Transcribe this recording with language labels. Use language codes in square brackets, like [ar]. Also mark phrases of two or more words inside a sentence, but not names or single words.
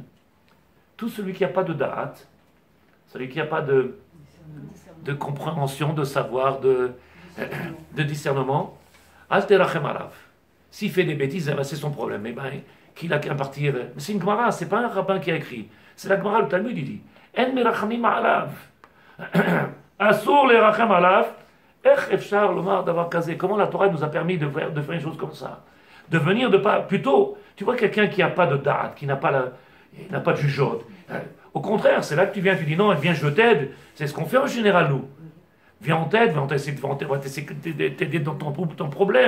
[fr] Tout celui qui n'a pas de da'at, celui qui n'a pas de compréhension, de savoir, de discernement, [he] אל תרחם עליו. [fr] S'il fait des bêtises, c'est son problème. Eh ben, qu'il a qu'à partir. Mais c'est une Gemara, c'est pas un rabbin qui a écrit. C'est la Gemara, le Talmud, il dit. [he] אין מרחמים עליו. אסור לרחם עליו. [fr] Comment la Torah nous a permis de faire une chose comme ça? De venir de pas. Plutôt, tu vois quelqu'un qui n'a pas de date, qui n'a pas de jugeote. Au contraire, c'est là que tu viens, tu dis non, viens, je t'aide. C'est ce qu'on fait en général, nous. Viens, on t'aide, on va essayer de t'aider dans ton problème.